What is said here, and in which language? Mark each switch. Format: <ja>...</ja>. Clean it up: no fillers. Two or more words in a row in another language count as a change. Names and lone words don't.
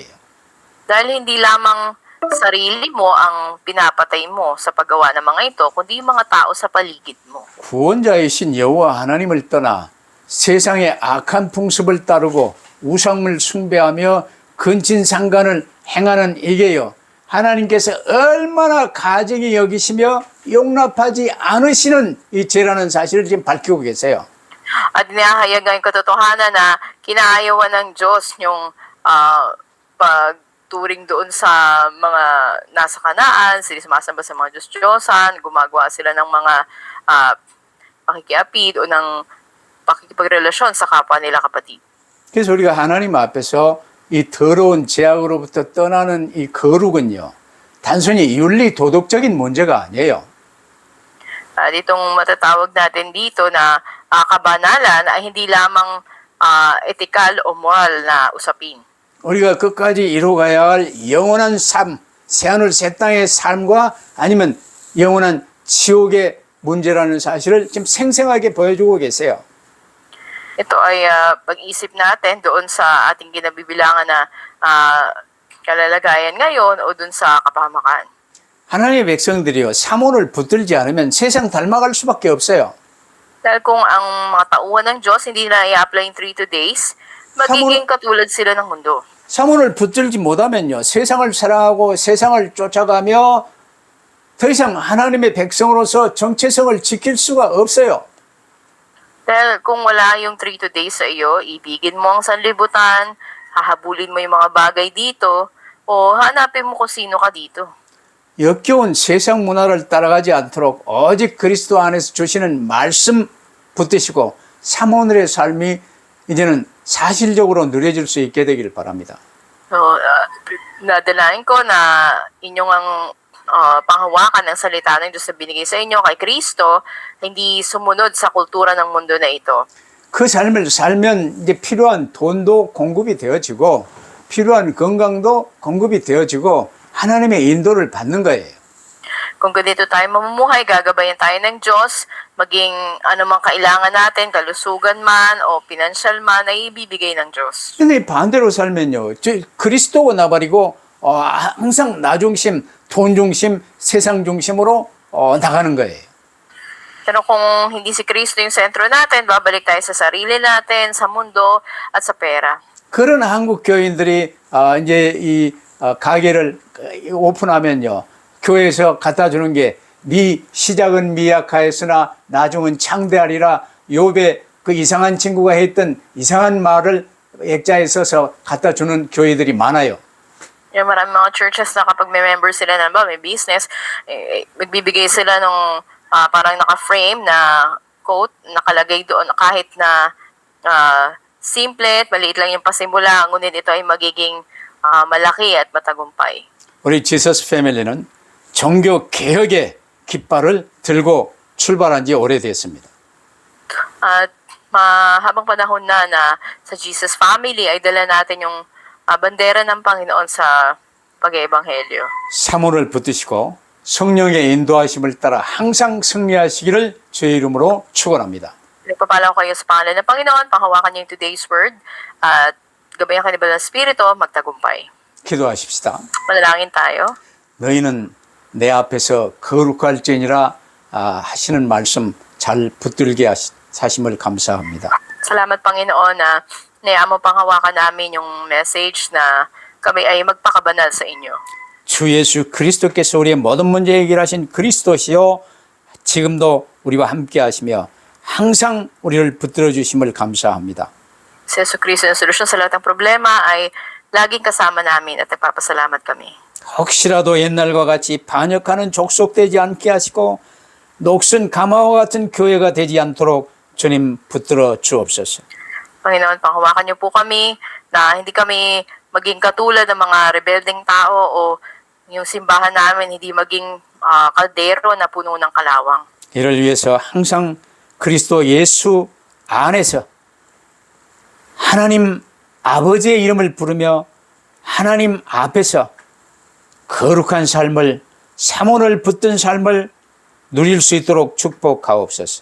<tl>Dahil hindi lamang sarili mo ang pinapatay mo sa paggawa ng mga ito, kundi yung mga tao sa paligid mo.</tl> <ko>구원자이신 여호와 하나님을 떠나 세상의 악한 풍습을 따르고 우상을 숭배하며 근친상간을 행하는 이게요. 하나님께서 얼마나 가증히 여기시며 용납하지 않으시는 이 죄라는 사실을 지금 밝히고 계세요.</ko> <tl>At inahayag ang katotohanan na kinaayawan ng Diyos yung pagturing doon sa mga nasa Kanaan, sila sumasamba sa mga Diyos-Diyosan, gumagawa sila ng mga pakikiapid o ng pakikipagrelasyon sa kapwa nila kapatid.</tl> <ko>그래서 우리가 하나님 앞에서 이 더러운 죄악으로부터 떠나는 이 거룩은요, 단순히 윤리 도덕적인 문제가 아니에요.</ko> <tl>Ditong matatawag natin dito na kabanalan ay hindi lamang etikal o moral na usapin.</tl> <ko>우리가 끝까지 이루어가야 할 영원한 삶, 새하늘 새 땅의 삶과 아니면 영원한 지옥의 문제라는 사실을 지금 생생하게 보여주고 계세요.</ko> <tl>Ito ay pag-isip natin doon sa ating kinabibilangan na kalalagayan ngayon o doon sa kapahamakan.</tl> <ko>하나님의 백성들이요, 사모를 붙들지 않으면 세상 닮아갈 수밖에 없어요.</ko> <tl>Dahil kung ang mga tauhan ng Diyos hindi na i-apply in 3 days, magiging katulad sila ng mundo.</tl> <ko>사모를 붙들지 못하면요, 세상을 사랑하고 세상을 쫓아가며 더 이상 하나님의 백성으로서 정체성을 지킬 수가 없어요.</ko> <tl>Dahil kung wala yung 3 days sa iyo, ibigin mo ang sanlibutan, hahabulin mo yung mga bagay dito, o hanapin mo kung sino ka dito.</tl> <ko>역겨운 세상 문화를 따라가지 않도록 오직 그리스도 안에서 주시는 말씀 붙드시고 사모늘의 삶이 이제는 사실적으로 누려질 수 있게 되기를 바랍니다.</ko> <tl>So, nadalain ko na inyong ang panghawakan ng salita ng Diyos na binigay sa inyo kay Kristo, hindi sumunod sa kultura ng mundo na ito.</tl> <ko>그 삶을 살면 이제 필요한 돈도 공급이 되어지고 필요한 건강도 공급이 되어지고 하나님의 인도를 받는 거예요.</ko> <tl>Kung ganito tayo mamumuhay, gagabayan tayo ng Diyos, maging anumang kailangan natin, kalusugan man o pinansyal man, ay ibibigay ng Diyos.</tl> <ko>근데 반대로 살면요, 그리스도가 나버리고 항상 나 중심, 돈 중심, 세상 중심으로 나가는 거예요.</ko> <tl>Pero kung hindi si Kristo yung sentro natin, babalik tayo sa sarili natin, sa mundo, at sa pera.</tl> <ko>그런 한국 교인들이 이제 이 가게를 오픈하면요, 교회에서 갖다 주는 게 네 시작은 미약하였으나 나중은 창대하리라, 욥의 그 이상한 친구가 했던 이상한 말을 액자에 써서 갖다 주는 교회들이 많아요.</ko> <tl>Yung maraming mga churches na kapag may member sila na may business, magbibigay sila ng parang naka-frame na quote, nakalagay doon kahit na simple at maliit lang yung pasimula, ngunit ito ay magiging malaki at matagumpay.</tl> <ko>우리 지서스 패밀리는 종교 개혁의 깃발을 들고 출발한 지 오래됐습니다.</ko> <tl>At mahabang panahon na sa Jesus Family ay dala natin yung bandera ng Panginoon sa pag-eebanghelyo.</tl> <ko>사모를 붙드시고 성령의 인도하심을 따라 항상 승리하시기를 주의 이름으로 축원합니다.</ko> <tl>Nagpapala ko kayo sa pangalan ng Panginoon, panghawakan niyo yung</tl> <en>today's word,</en> <tl>at gabayan ka ni Banal Espiritu, magtagumpay.</tl> <ko>기도하십시다.</ko> <tl>Manalangin tayo.</tl> <ko>너희는 내 앞에서 거룩할지니라 하시는 말씀 잘 붙들게 하심을 감사합니다.</ko> <tl>Salamat Panginoon na mo panghawakan namin yung message na kami ay magpakabanal sa inyo.</tl> <ko>주 예수 그리스도께서 우리의 모든 문제 해결하신 그리스도시요, 지금도 우리와 함께 하시며 항상 우리를 붙들어 주심을 감사합니다.</ko> <tl>Si Yesu Cristo yung solusyon sa lahat ng problema ay laging kasama namin at nagpapasalamat kami.</tl> <ko>혹시라도 옛날과 같이 반역하는 족속되지 않게 하시고 녹슨 가마와 같은 교회가 되지 않도록 주님 붙들어 주옵소서.</ko> <tl>Panginoon, panghawakan niyo po kami na hindi kami maging katulad ng mga rebeldeng tao o yung simbahan namin hindi maging kaldero na puno ng kalawang.</tl> <ko>이를 위해서 항상 그리스도 예수 안에서 하나님 아버지의 이름을 부르며 하나님 앞에서 거룩한 삶을, 사문을 붙든 삶을 누릴 수 있도록 축복하옵소서.</ko>